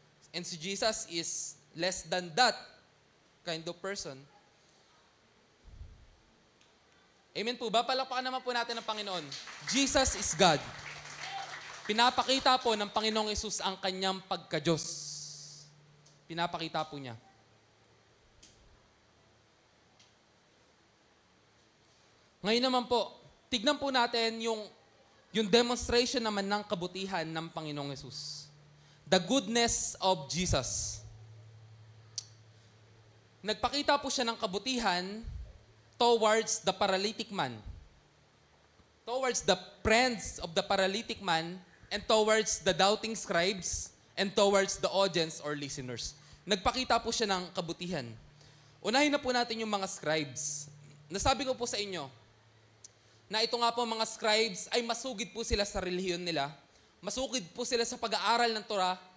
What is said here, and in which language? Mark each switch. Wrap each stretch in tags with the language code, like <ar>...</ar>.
<en>And si Jesus is less than that kind of person.</en> <tl>Amen po ba? Palakpakan naman po natin ang Panginoon.</tl> <en>Jesus is God.</en> <tl>Pinapakita po ng Panginoong Yesus ang kanyang pagka-Diyos. Pinapakita po niya. Ngayon naman po, tignan po natin yung demonstration naman ng kabutihan ng Panginoong Yesus.</tl> <en>The goodness of Jesus.</en> <tl>Nagpakita po siya ng kabutihan</tl> <en>towards the paralytic man. Towards the friends of the paralytic man and towards the doubting scribes and towards the audience or listeners.</en> <tl>Nagpakita po siya ng kabutihan. Unahin na po natin yung mga scribes. Nasabi ko po sa inyo, na ito nga po mga scribes ay masugid po sila sa relihiyon nila. Masugid po sila sa pag-aaral ng Torah.</tl>